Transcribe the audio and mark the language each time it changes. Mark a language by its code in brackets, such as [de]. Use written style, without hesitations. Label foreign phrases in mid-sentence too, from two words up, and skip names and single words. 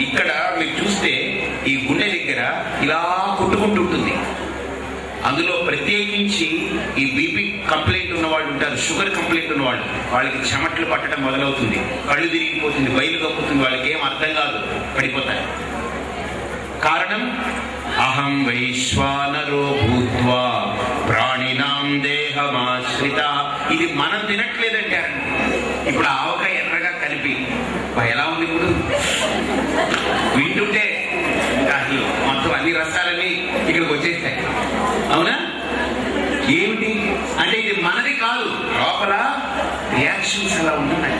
[te] ఇక్కడ మీరు చూస్తే ఈ గుండె దగ్గర ఇలా కొట్టుకుంటూ ఉంటుంది. అందులో ప్రత్యేకించి ఈ బీపీ కంప్లైంట్ ఉన్న వాళ్ళు ఉంటారు, షుగర్ కంప్లైంట్ ఉన్న వాళ్ళు, వాళ్ళకి చెమట్లు పట్టడం మొదలవుతుంది, కళ్ళు తిరిగిపోతుంది, బయలు కప్పుతుంది, వాళ్ళకి ఏం అర్థం కాదు, పడిపోతారు. [sa] కారణం అహం వైశ్వానరో భూత్వా ప్రాణినాం దేహమాశ్రిత. [te] ఇది మనం తినట్లేదంటారు. ఇప్పుడు ఆవకాయ ఎర్రగా కలిపి ఎలా ఉంది, ఇప్పుడు వింటుంటే అసలు మొత్తం అన్ని రసాలన్నీ ఇక్కడికి వచ్చేస్తాయి. అవునా? ఏమిటి అంటే ఇది మనది కాదు, లోపల రియాక్షన్స్ అలా ఉంటున్నాయి.